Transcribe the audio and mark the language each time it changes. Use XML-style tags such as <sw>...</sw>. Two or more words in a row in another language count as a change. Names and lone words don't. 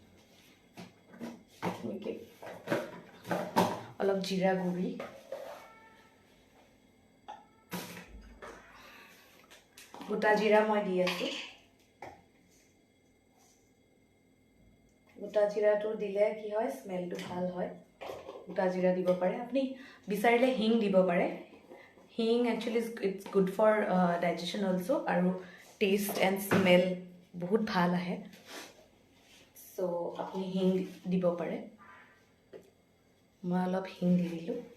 <as>অলপ জিৰা গুৰি গোটা জিৰা মই দি আছো গোটা জিৰাটো দিলে কি হয় স্মেলটো ভাল হয় গোটা জিৰা দিব পাৰে আপুনি বিচাৰিলে হিং দিব পাৰে হিং</as> <en>actually it's good for digestion also</en> <as>আৰু</as> <en>taste and smell</en> <as>বহুত ভাল আহে so আপুনি হিং দিব পাৰে মই অলপ হিং দি দিলো</as>